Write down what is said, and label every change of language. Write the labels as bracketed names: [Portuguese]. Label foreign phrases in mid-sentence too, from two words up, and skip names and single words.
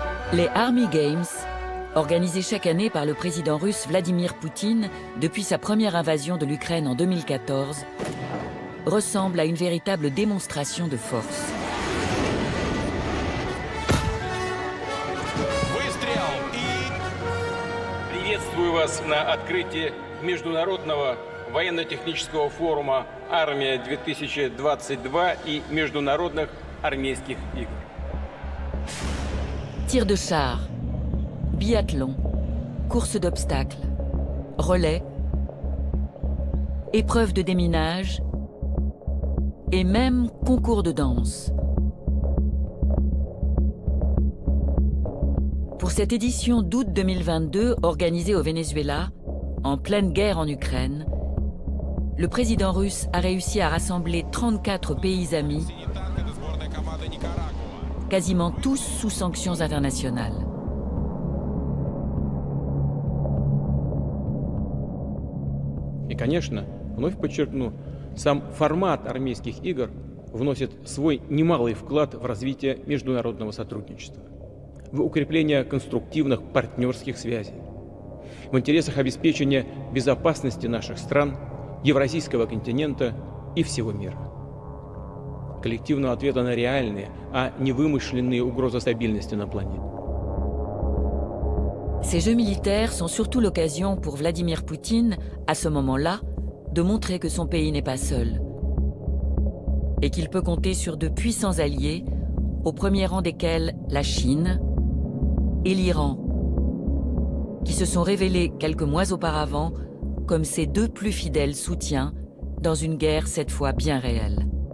[French] Les Army Games, organisés chaque année par le président russe Vladimir Poutine depuis sa première invasion de l'Ukraine en 2014, ressemblent à une véritable démonstration de force. [Russian] Приветствую вас на открытии Международного военно-технического форума «Армия-2022» и Международных армейских игр. [French] Tir de char, biathlon, course d'obstacles, relais, épreuves de déminage et même concours de danse. Pour cette édition d'août 2022 organisée au Venezuela, en pleine guerre en Ukraine, le président russe a réussi à rassembler 34 pays amis, quasiment tous sous sanctions internationales. [Russian] И, конечно, вновь подчеркну, сам формат армейских игр вносит свой немалый вклад в развитие международного сотрудничества, в укрепление конструктивных партнерских связей, в интересах обеспечения безопасности наших стран, Евразийского континента и всего мира. Коллективного ответа на реальные, а не вымышленные угрозы стабильности на планете. [French] Ces jeux militaires sont surtout l'occasion pour Vladimir Poutine, à ce moment-là, de montrer que son pays n'est pas seul et qu'il peut compter sur de puissants alliés, au premier rang desquels la Chine et l'Iran, qui se sont révélés quelques mois auparavant comme ses deux plus fidèles soutiens dans une guerre cette fois bien réelle.